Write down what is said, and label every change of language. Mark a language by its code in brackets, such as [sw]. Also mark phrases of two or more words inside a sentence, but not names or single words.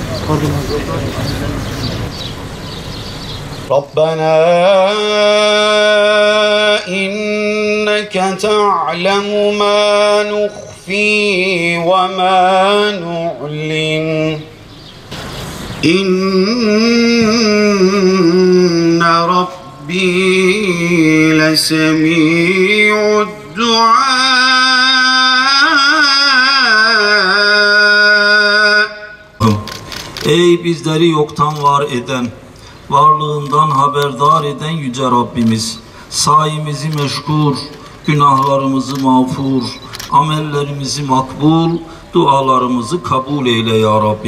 [ar] ربنا إنك تعلم ما نخفي وما نعلن إن ربي لسميع الدعاء. [tr] Ey bizleri yoktan var eden, varlığından haberdar eden Yüce Rabbimiz, sayimizi meşgul, günahlarımızı mağfur, amellerimizi makbul, dualarımızı kabul eyle ya Rabbi.